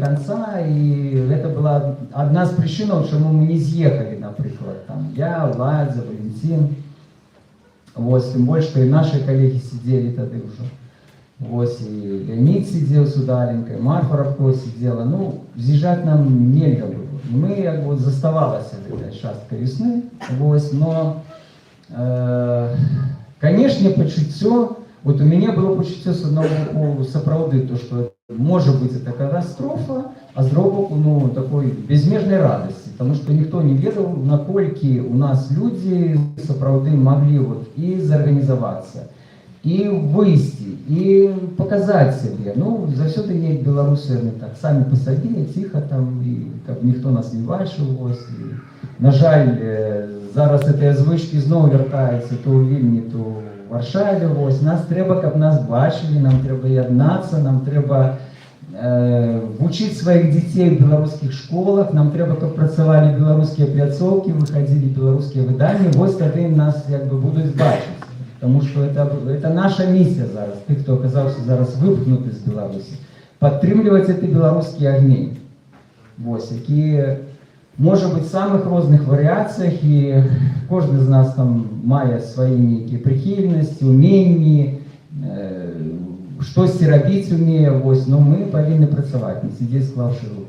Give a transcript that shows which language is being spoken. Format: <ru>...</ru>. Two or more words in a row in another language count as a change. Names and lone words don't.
<be>конца, і гэта была адна з прычынаў, чаму мы не з'ехалі, напрыклад, там я, Владзя, Валентин, вось, тым больш, што і нашы калегі сидзелі тады ўжо, вось, і Леонид сидзеў с удаленькай, Марфа Рабко сидзела, ну, з'язджаць нам нельга было, і мы, як бы, заставалася гэтая частка весны, вось, но конечно, пачуццё,</be> <ru>вот у меня было</ru> <be>пачуццё з аднаго боку сапраўды, то, што можа быць</be> <ru>это катастрофа,</ru> <be>а з другого боку, ну, такой безмежнай радасці.</be> <uk>Тому що</uk> <be>ніхто не ведаў, наколькі у нас людзі сапраўды маглі вот і зарганізавацца, і выйсці, і паказаць сябе. Ну, заўсёды неяк беларусы яны так самі па сабе, ціха там, і каб ніхто нас не бачыў. Вось. І, на жаль, зараз гэтыя звычкі зноў вяртаюцца то ў Вільні, то ў Варшаве. Вось. Нас трэба, каб нас бачылі, нам трэба яднацца, нам трэба вучыць сваіх дзяцей у беларускіх школах, нам трэба, каб працавалі беларускія пляцоўкі, выхадзілі беларускія выданні, вось тады нас як бы будуць бачыць.</be> <ru>Потому что это наша миссия зараз, тых, кто оказался</ru> <be>зараз выпхнуты з Беларусі, падтрымліваць эти беларускія агні. Вось, якія, можа быць, самых розных варыяцыях, і кожны з нас там мае свае нейкія прыхільнасці, уменні, штосьці рабіць умее, вось, но мы павінны працаваць, не сидзець склаўшы рукі.</be>